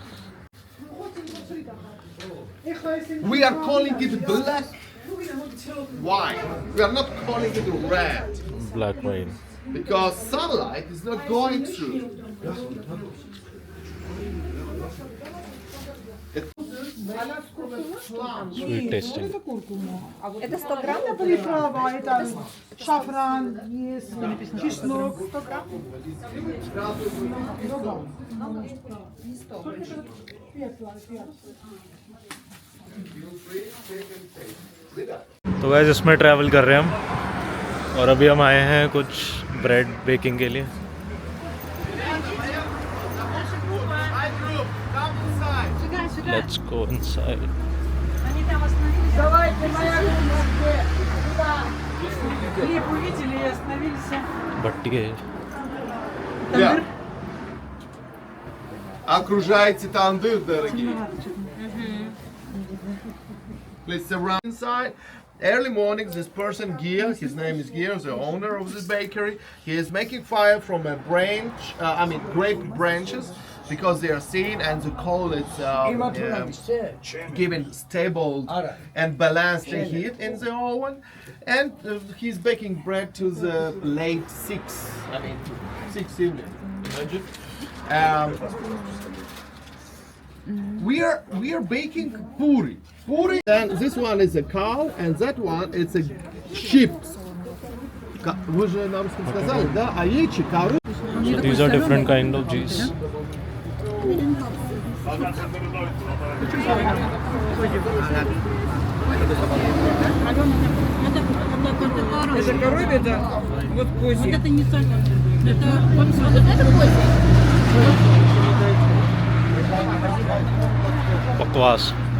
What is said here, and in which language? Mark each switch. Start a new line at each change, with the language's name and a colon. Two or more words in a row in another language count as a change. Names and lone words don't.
English: We are calling it black wine. We are not calling it red black wine, because sunlight is not going through. sweet tasting.
Russian: Это 100 грамм? Это приправа, это шафран, есть чеснок. 100 грамм?
Hindi: तो गाइस इसमें ट्रैवल कर रहे हैं हम, और अभी हम आए हैं कुछ
English: bread baking
Hindi: के लिए।
English: let's go inside.
Russian: Давайте, моя куда? Хлеб увидели и остановились.
Hindi: भट्टी है।
English: Yeah.
Russian: Окружайте тандыр, дорогие.
English: Please surround inside. Early morning, this person Gia, his name is Gia, the owner of this bakery. He is making fire from a branch, grape branches, because they are seen and the coal is giving stable and balanced heat in the oven. And he's baking bread to the late 6 evening. Imagine. We are baking puri. And this one is a cow, and that one is a sheep.
Russian: Вы же нам сказали, да? Овечьи, коровы.
English: So these are different kind of cheese.
Russian: Это коровье, да? Вот козье. Это не сахар. Это козий.
Hindi: बकवास।